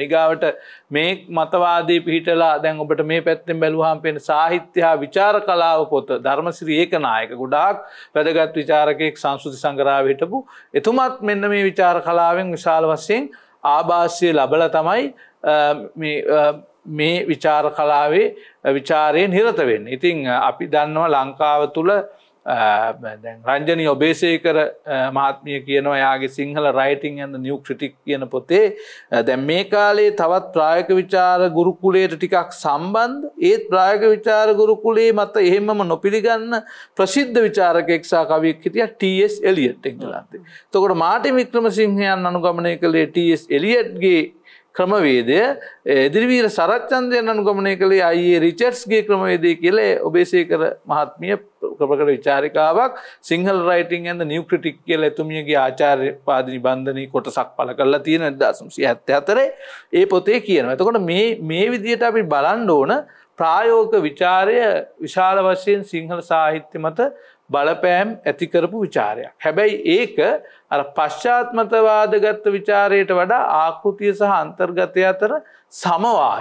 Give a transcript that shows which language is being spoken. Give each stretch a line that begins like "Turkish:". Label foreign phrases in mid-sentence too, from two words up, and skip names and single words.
Sinhala: ඊගාවට මේ මතවාදයේ පිහිටලා දැන් ඔබට මේ පැත්තෙන් බැලුවාම පේන සාහිත්‍ය හා විචාර කලාව පොත ධර්මසිරි ඒකනායක ගොඩාක් වැදගත් විචාරකයෙක් සංස්කෘති සංග්‍රහයේ හිටපු එතුමත් මෙන්න මේ විචාර කලාවෙන් විශාල වශයෙන් ආభాෂය ලැබලා තමයි මේ විචාර කලාවේ විචාරයේ නිරත වෙන්නේ. ඉතින් අපි දන්නවා ලංකාව තුල දැන් රංජනී ඔබේසේකර මහත්මිය කියනවා එයාගේ සිංහල රයිටින් and the new critic කියන පොතේ දැන් මේ කාලේ තවත් ප්‍රායෝගික විචාර ගුරුකුලයට ටිකක් සම්බන්ධ ඒත් ප්‍රායෝගික විචාර ගුරුකුලයේ මත එහෙමම නොපිළිගන්න ප්‍රසිද්ධ විචාරකයෙක් සහ කවියෙක් හිටියා T.S. එලියට් එංගලන්තේ. එතකොට මාර්ටින් වික්‍රමසිංහයන් අනුගමනය කළේ T.S. එලියට්ගේ ක්‍රමවේදය එදිරිවීර සරච්චන්ද්‍රයන් අනුගමනය කළේ අයියේ රිචඩ්ස්ගේ ක්‍රමවේදය කියලා ඔබේසේකර මහත්මිය ප්‍රකට විචාරිකාවක් සිංහල රයිටින් and the new critic කියලා එතුමියගේ ආචාර්ය පාදිනි බන්ධනී කොටසක් පළ කරලා තියෙන 1974 ඒ පොතේ කියනවා. එතකොට මේ විදිහට අපි බලන්න ඕන ප්‍රායෝගික විචාරය විශාල වශයෙන් සිංහල සාහිත්‍ය මත බලපෑම් ඇති කරපු විචාරයක්. හැබැයි ඒක අර පශ්චාත්මතවාදගත විචාරයට වඩා ආකෘතිය සහ අන්තර්ගතය අතර සමவாய.